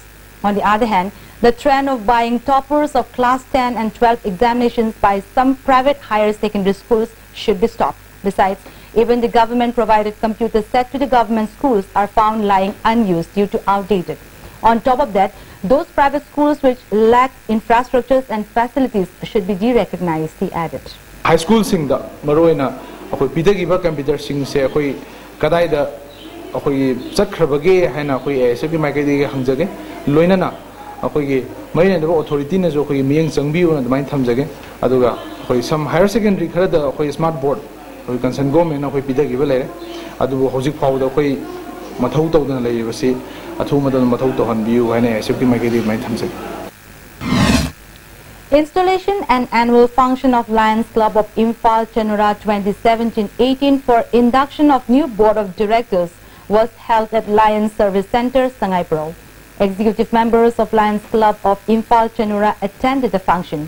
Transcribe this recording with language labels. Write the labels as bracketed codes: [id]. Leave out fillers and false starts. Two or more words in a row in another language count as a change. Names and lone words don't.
[en] On the other hand, the trend of buying toppers of class 10 and 12 examinations by some private higher secondary schools should be stopped. Besides, even the government-provided computer set to the government schools are found lying unused due to outdated. On top of that, Those private schools which lack infrastructures and facilities should be de-recognized, he added. High school [mni] singda maroina akoi pidagiba computer sing se akoi kadai da akoi chakhrabage haina akoi ASF maikai de hangjage loinana akoi gi maina da authority na jo akoi miyeng changbiu na damain thamjage aduga akoi [en] some higher secondary [mni] khara da akoi [en] smart board [mni] akoi [en] concern government [mni] akoi pidagiba lere adubu hojik phau da akoi mathau tawdana leibasi athuma da mathau tohanbiu haina ASF maikai de damain thamjage. [en] Installation and annual function of Lions Club of Imphal Chenura 2017-18 for induction of new board of directors was held at Lions Service Center, Sangaipuro. Executive members of Lions Club of Imphal Chenura attended the function.